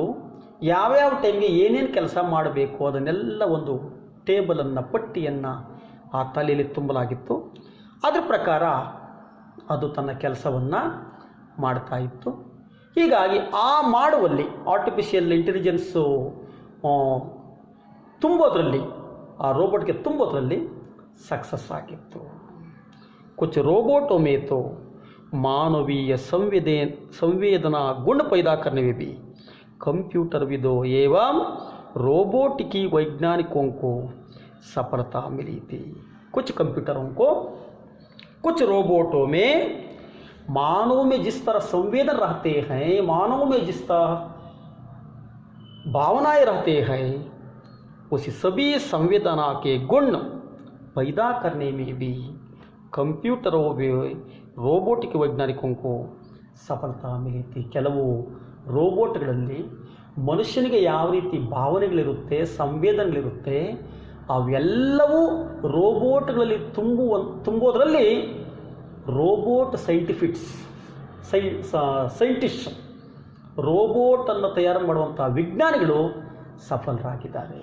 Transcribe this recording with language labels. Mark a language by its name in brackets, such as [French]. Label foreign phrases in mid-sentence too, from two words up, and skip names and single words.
[Kannada] ಯಾವ್ಯಾವ ಟೈಮ್ಗೆ ಏನೇನು ಕೆಲಸ ಮಾಡಬೇಕು ಅದನ್ನೆಲ್ಲ ಒಂದು ಟೇಬಲನ್ನು ಪಟ್ಟಿಯನ್ನು ಆ ತಲೆಯಲ್ಲಿ ತುಂಬಲಾಗಿತ್ತು. ಅದರ ಪ್ರಕಾರ ಅದು ತನ್ನ ಕೆಲಸವನ್ನು ಮಾಡ್ತಾ ಇತ್ತು. ಹೀಗಾಗಿ ಆ ಮಾಡುವಲ್ಲಿ [English] artificial intelligence [Kannada] ತುಂಬೋದ್ರಲ್ಲಿ, ಆ ರೋಬೋಟ್ಗೆ ತುಂಬೋದ್ರಲ್ಲಿ सक्सेस ಆಗಿತ್ತು. [Hindi] कुछ रोबोटों में तो मानवीय संवेदना गुण पैदा करने में भी कंप्यूटर विदों एवं रोबोटिकी वैज्ञानिकों को सफलता मिली थी. कुछ कंप्यूटरों को, कुछ रोबोटों में मानव में जिस तरह संवेदन रहते हैं, मानव में जिस तरह भावनाएं रहते हैं, उसी सभी संवेदना के गुण पैदा करने में भी कंप्यूटरों में रोबोटिक वैज्ञानिकों को सफलता मिली थी. [Kannada] ಕೆಲವು ರೋಬೋಟ್ಗಳಲ್ಲಿ ಮನುಷ್ಯನಿಗೆ ಯಾವ ರೀತಿ ಭಾವನೆಗಳಿರುತ್ತೆ, ಸಂವೇದನೆಗಳಿರುತ್ತೆ, ಅವೆಲ್ಲವೂ ರೋಬೋಟ್ಗಳಲ್ಲಿ ತುಂಬೋದ್ರಲ್ಲಿ [English] robot scientist [Kannada] ರೋಬೋಟನ್ನು ತಯಾರು ಮಾಡುವಂಥ ವಿಜ್ಞಾನಿಗಳು ಸಫಲರಾಗಿದ್ದಾರೆ.